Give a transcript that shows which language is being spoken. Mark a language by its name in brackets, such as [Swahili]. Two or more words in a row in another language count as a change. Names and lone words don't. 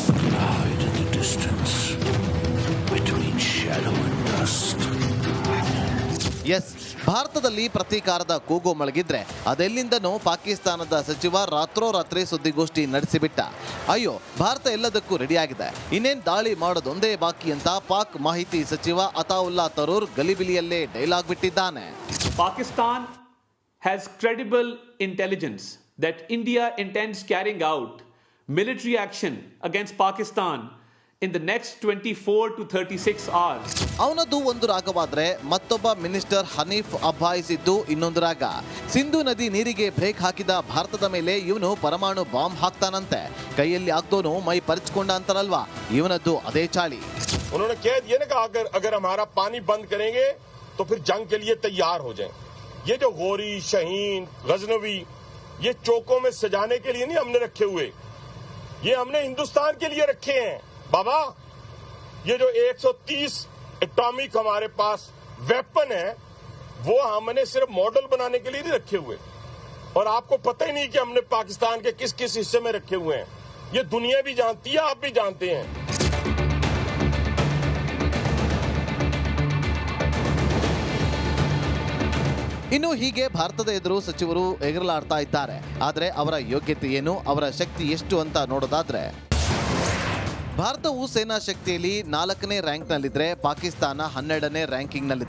[Kannada] ಎಸ್, ಭಾರತದಲ್ಲಿ ಪ್ರತೀಕಾರದ ಕೂಗು ಮಳಗಿದ್ರೆ ಅದೆಲ್ಲಿಂದನೂ ಪಾಕಿಸ್ತಾನದ ಸಚಿವ ರಾತ್ರೋರಾತ್ರಿ ಸುದ್ದಿಗೋಷ್ಠಿ ನಡೆಸಿಬಿಟ್ಟ. ಅಯ್ಯೋ, ಭಾರತ ಎಲ್ಲದಕ್ಕೂ ರೆಡಿಯಾಗಿದೆ, ಇನ್ನೇನು ದಾಳಿ ಮಾಡೋದೊಂದೇ ಬಾಕಿ ಅಂತ ಪಾಕ್ ಮಾಹಿತಿ ಸಚಿವ ಅತಾವುಲ್ಲಾ ತರೂರ್ ಗಲಿಬಿಲಿಯಲ್ಲೇ ಡೈಲಾಗ್ ಬಿಟ್ಟಿದ್ದಾನೆ. [English] Pakistan has credible intelligence that India intends carrying out military action against Pakistan in the next 24 to 36 hours. [Kannada] ಅವನದ್ದು ಒಂದು ರಾಗವಾದ್ರೆ ಮತ್ತೊಬ್ಬ ಮಿನಿಸ್ಟರ್ ಹನೀಫ್ ಅಬ್ಬಾಯಿಸಿದ್ದು ಇನ್ನೊಂದು ರಾಗ. ಸಿಂಧು ನದಿ ನೀರಿಗೆ ಬ್ರೇಕ್ ಹಾಕಿದ ಭಾರತದ ಮೇಲೆ ಇವನು ಪರಮಾಣು ಬಾಂಬ್ ಹಾಕ್ತಾನಂತೆ. ಕೈಯಲ್ಲಿ ಆಗ್ದೋನು ಮೈ ಪರಿಚ್ಕೊಂಡ ಅಂತಾರಲ್ವಾ, ಇವನದ್ದು ಅದೇ ಚಾಳಿ. [Hindi] उन्होंने कह दिया ना कि अगर हमारा पानी बंद करेंगे तो फिर जंग के लिए तैयार हो जाएं। ये जो गोरी, शहीन, गजनवी, ये चौकों में सजाने के लिए नहीं हमने रखे हुए, ये हमने हिंदुस्तान के लिए रखे हैं बाबा। ये जो 130 एटॉमिक हमारे पास वेपन है वो हमने सिर्फ मॉडल बनाने के लिए नहीं रखे हुए, और आपको पता ही नहीं कि हमने पाकिस्तान के किस किस हिस्से में रखे हुए हैं। ये दुनिया भी जानती है, आप भी जानते हैं। [Kannada] ಇನ್ನು ಹೀಗೆ ಭಾರತದ ಎದುರು ಸಚಿವರು ಎಗರಲಾಡ್ತಾ ಇದ್ದಾರೆ. ಆದರೆ ಅವರ ಯೋಗ್ಯತೆ ಏನು, ಅವರ ಶಕ್ತಿ ಎಷ್ಟು ಅಂತ ನೋಡೋದಾದ್ರೆ, ಭಾರತವು ಸೇನಾ ಶಕ್ತಿಯಲ್ಲಿ 4ನೇ ರ್ಯಾಂಕ್ನಲ್ಲಿದ್ದರೆ ಪಾಕಿಸ್ತಾನ 12ನೇ ರ್ಯಾಂಕಿಂಗ್ನಲ್ಲಿದೆ.